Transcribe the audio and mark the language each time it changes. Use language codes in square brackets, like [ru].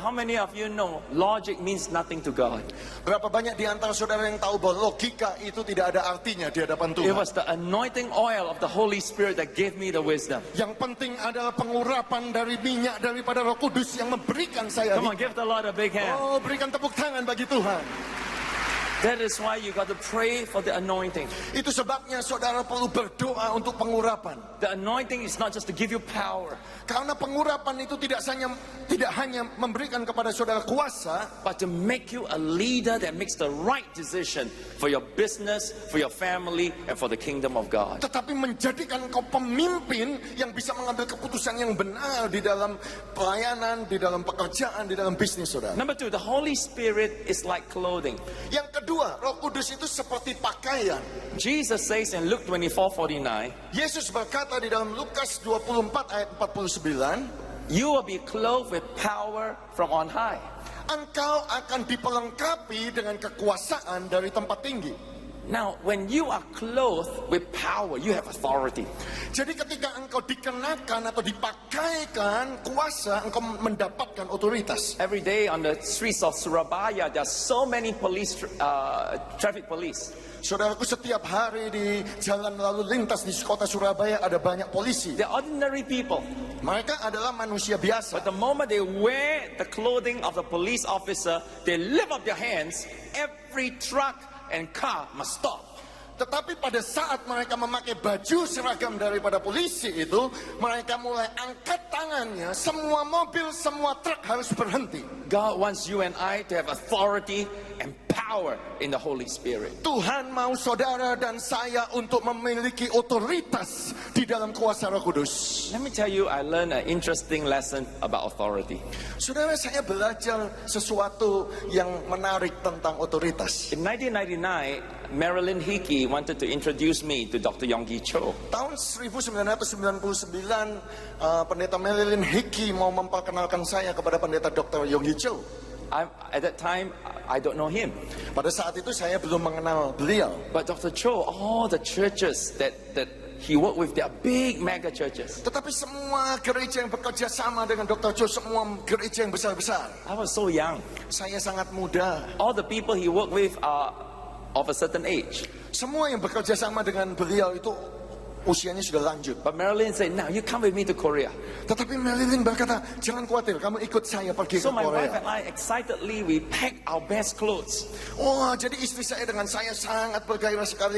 [en] But how many of you know logic means nothing to God? [id] Berapa banyak di antara saudara yang tahu bahwa logika itu tidak ada artinya di hadapan [en] It was the anointing oil of the Holy Spirit that gave me the wisdom. [id] Yang penting adalah pengurapan dari minyak daripada Roh Kudus yang memberikan saya. [en] Come on, give the Lord a big hand. [id] Oh, berikan tepuk tangan bagi Tuhan. [en] That is why you got to pray for the anointing. [id] Itu sebabnya saudara perlu berdoa untuk pengurapan. [en] The anointing is not just to give you power, [id] Karena pengurapan itu tidak hanya memberikan kepada saudara kuasa, [en] but to make you a leader that makes the right decision for your business, for your family, and for the kingdom of God. [id] tetapi menjadikan kau pemimpin yang bisa mengambil keputusan yang benar di dalam pelayanan, di dalam pekerjaan, di dalam bisnis saudara. [en] Number two, the Holy Spirit is like clothing. [id] Yang kedua, Roh Kudus itu seperti pakaian. [en] Jesus says in Luke 24:49, [id] Yesus berkata di dalam Lukas 24 ayat 49, [en] you will be clothed with power from on high. [id] engkau akan diperlengkapi dengan kekuasaan dari tempat tinggi. [en] Now, when you are clothed with power, you have authority. [id] Jadi ketika engkau dikenakan atau dipakaikan kuasa, engkau mendapatkan otoritas. [en] Every day on the streets of Surabaya, there are so many traffic police. [id] Saudaraku, setiap hari di jalan lalu lintas di kota Surabaya ada banyak polisi. [en] They're ordinary people. [id] Mereka adalah manusia biasa. [en] But the moment they wear the clothing of the police officer, they lift up their hands, every truck and car must stop. [id] Tetapi pada saat mereka memakai baju seragam daripada polisi itu, mereka mulai angkat tangannya, semua mobil, semua truk harus berhenti. [en] God wants you and I to have authority and power in the Holy Spirit. [id] Tuhan mau saudara dan saya untuk memiliki otoritas di dalam kuasa Roh Kudus. [en] Let me tell you, I learned an interesting lesson about authority. [id] Saudara, saya belajar sesuatu yang menarik tentang otoritas. [en] In 1999, Marilyn Hickey wanted to introduce me to Dr. Yonggi Cho. [id] Tahun 1999, pendeta Marilyn Hickey mau memperkenalkan saya kepada pendeta Dr. Yonggi Cho. [en] At that time, I don't know him. [id] Pada saat itu saya belum mengenal beliau. [en] But Dr. Cho, all the churches that he worked with, they are big mega churches. [id] Tetapi semua gereja yang bekerja sama dengan Dr. Cho, semua gereja yang besar-besar. [en] I was so young. [id] Saya sangat muda. [en] All the people he worked with are of a certain age. [id] Semua yang bekerja sama dengan beliau itu usianya sudah lanjut. [en] But Marilyn said, now you come with me to Korea. [id] Tetapi Marilyn berkata, jangan khawatir, kamu ikut saya pergi [en] So [id] ke [en] my wife [id] Korea. [en] and I excitedly, we packed our best clothes. [id] Wah, jadi istri saya dengan saya sangat bergairah sekali.